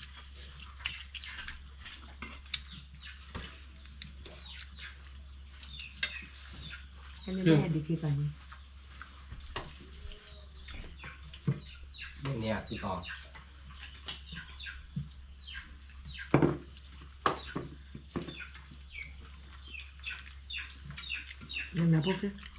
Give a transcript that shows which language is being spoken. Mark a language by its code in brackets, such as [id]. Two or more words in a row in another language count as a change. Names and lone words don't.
[id] Ini dia di kita ni. [vi] bên nhà thì còn [id] Yang apa sih?